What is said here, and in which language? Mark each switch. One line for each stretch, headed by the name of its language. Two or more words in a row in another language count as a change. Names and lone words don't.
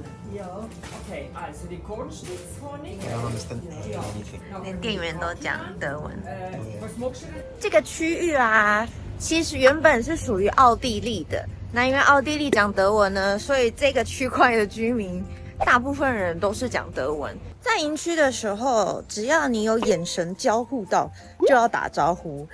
German: Ja. Okay, also die Kornschnitzhonig.
English: I don't understand anything.
Chinese: 连店员都讲德文。
German: Was magst du denn?
Chinese: 这个区域啊，其实原本是属于奥地利的。那因为奥地利讲德文呢，所以这个区块的居民大部分人都是讲德文。在营区的时候，只要你有眼神交互到，就要打招呼。